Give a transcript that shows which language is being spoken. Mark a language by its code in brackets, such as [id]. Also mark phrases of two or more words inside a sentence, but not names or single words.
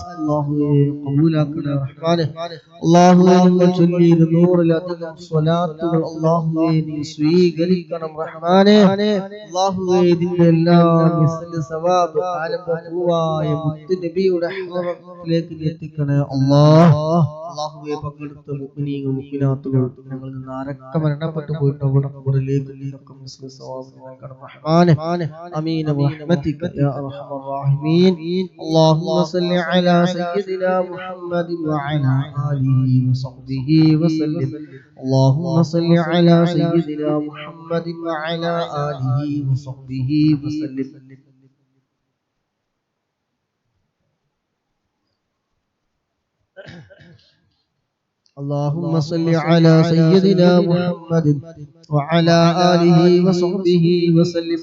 [ar] الله قبولك يا رحمن. [ml] الله ഞങ്ങൾ ചൊല്ലിയ നൂറിലധികം സ്വലാത്തുകൾ അല്ലാഹുവേ നീ സ്വീകരിക്കണം റഹ്മാനേ. അല്ലാഹുവേ ഇതിന്റെ എല്ലാ [ar] مثل ثواب [ml] ആലംബപൂവായ മുത്ത് നബിയുടെ ഹറത്തിലേക്ക് എത്തിക്കണേ അല്ലാഹ്. അല്ലാഹുവേ പങ്കെടുത്ത മുഅ്മിനീങ്ങൾ മുഅ്മിനാത്തുകൾ ഞങ്ങളിൽ നിന്ന് ആരൊക്കെ മരണപ്പെട്ടു പോയിട്ടുണ്ടോ ഖബറിലേക്ക് നീക്കം [ar] مثل ثواب [ml] നൽകണം റഹ്മാനേ. [ar] آمين برحمتك يا أرحم الراحمين. اللهم صل على سيدنا محمد وعلى آله وصحبه وسلم. اللهم صل على سيدنا محمد وعلى آله وصحبه وسلم. اللهم صل على سيدنا محمد وعلى آله وصحبه وسلم.